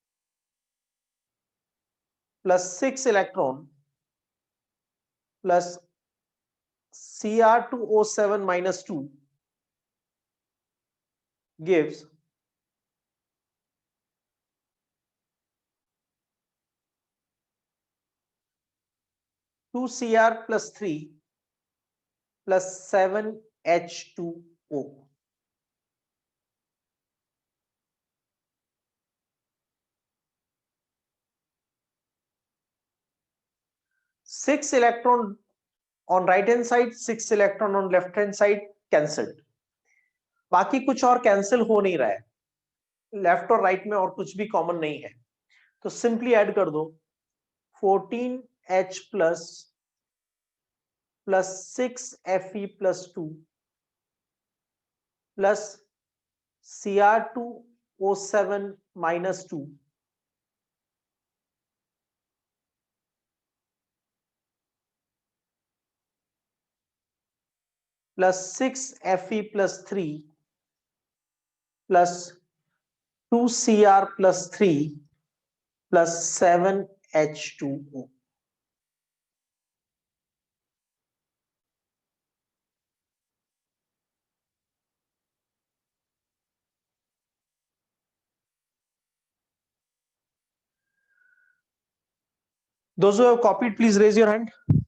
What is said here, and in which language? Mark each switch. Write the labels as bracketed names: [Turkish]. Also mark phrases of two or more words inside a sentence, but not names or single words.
[English] 6 electron plus Cr2O7 minus 2 gives 2Cr plus 3 plus 7H2O. Six electron on right hand side, 6 electron on left hand side cancelled. [Hindi] बाकी कुछ और कैंसिल हो नहीं रहा है. लेफ्ट और राइट में और कुछ भी कॉमन नहीं है, तो [English] simply add [Hindi] कर दो [English] 14H plus 6 Fe plus 2 plus Cr2O7 minus 2 plus 6 Fe plus 3 plus 2Cr plus 3 plus 7 H2O. Those who have copied, please raise your hand.